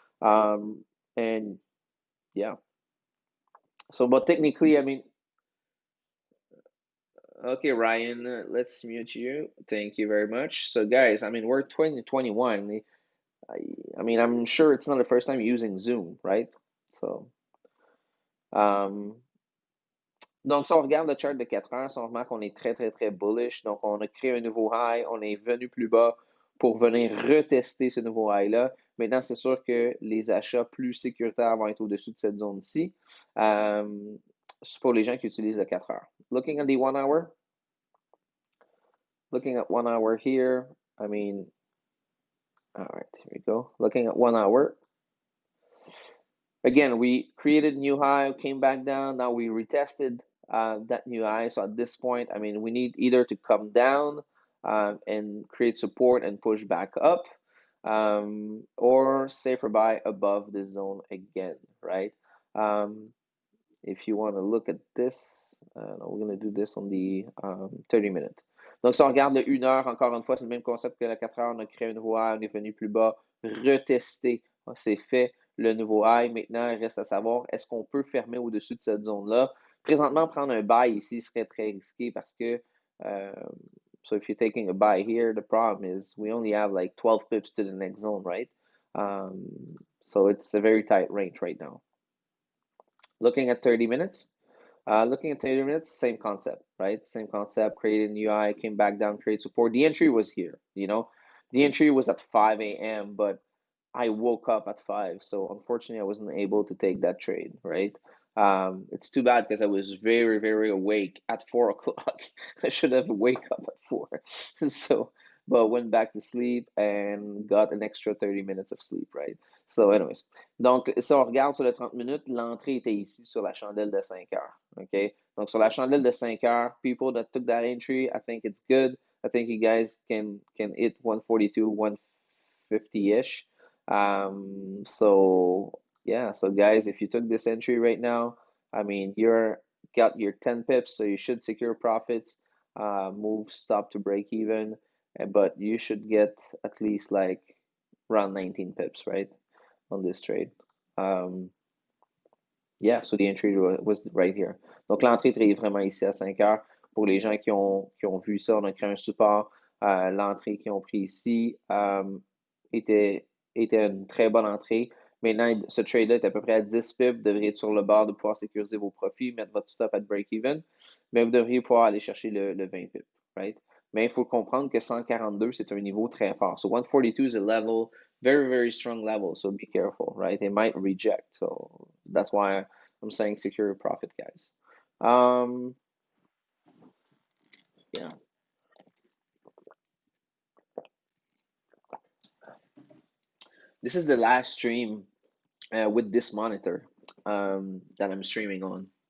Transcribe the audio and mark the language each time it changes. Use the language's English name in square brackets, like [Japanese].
[English] And yeah. So, but technically, I mean, okay, Ryan, let's mute you. Thank you very much. So, guys, I mean, we're 2021. I mean, I'm sure it's not the first time using Zoom, right? [French] So, um, donc, si on regarde le chart de 4 heures, si on remarque qu'on est très, très, très bullish. Donc, on a créé un nouveau high, on est venu plus bas pour venir retester ce nouveau high-là. Maintenant, c'est sûr que les achats plus sécuritaires vont être au-dessus de cette zone-ci. C'est pour les gens qui utilisent le 4 heures. [English] Looking at the 1 hour. Looking at 1 hour here. I mean, all right, here we go. Looking at 1 hour. Again, we created new high, came back down. Now we retested that new high. So at this point, I mean, we need either to come down and create support and push back up, or safer buy above the zone again, right? If you want to look at this, we're going to do this on the 30 minutes. [French] Donc, si on regarde le 1 heure, encore une fois, c'est le même concept que la 4 heures. On a créé un nouveau high, on est venu plus bas, retester, c'est fait le nouveau high. Maintenant, il reste à savoir, est-ce qu'on peut fermer au-dessus de cette zone-là? Présentement, prendre un buy ici serait très risqué parce que, [English] so if you're taking a buy here, the problem is we only have like 12 pips to the next zone, right? So it's a very tight range right now. Looking at 30 minutes, looking at 30 minutes, same concept, right? Same concept, created a new high, came back down, create support. The entry was here, The entry was at 5 a.m., but I woke up at 5, so unfortunately I wasn't able to take that trade, right? It's too bad because I was very, very awake at 4 o'clock. I should have wake up at 4. So, but went back to sleep and got an extra 30 minutes of sleep, right? So, anyways. [French] Donc, si on regarde sur le 30 minutes, l'entrée était ici sur la chandelle de 5 heures. OK? Donc, sur la chandelle de 5 heures, [English] people that took that entry, I think it's good. I think you guys can hit 142, 150-ish. So yeah, so guys, if you took this entry right now, I mean, you're got your 10 pips, so you should secure profits, move stop to break even, but you should get at least like around 19 pips, right, on this trade. Um, Yeah, so the entry was right here. [French] Donc l'entrée est vraiment ici à 5 heures. Pour les gens qui ont vu ça, on a créé un support. L'entrée qu'ils ont pris ici était, était une très bonne entrée. Maintenant, ce trade-là est à peu près à 10 pips. Vous devriez être sur le bord de pouvoir sécuriser vos profits, mettre votre stop [English] at break-even. [French] Mais vous devriez pouvoir aller chercher le 20 pips, right? Mais il faut comprendre que 142, c'est un niveau très fort. [English] So 142 is a level, very, very strong level. So be careful, right? It might reject. So that's why I'm saying secure your profit, guys. Yeah, this is the last stream with this monitor that I'm streaming on.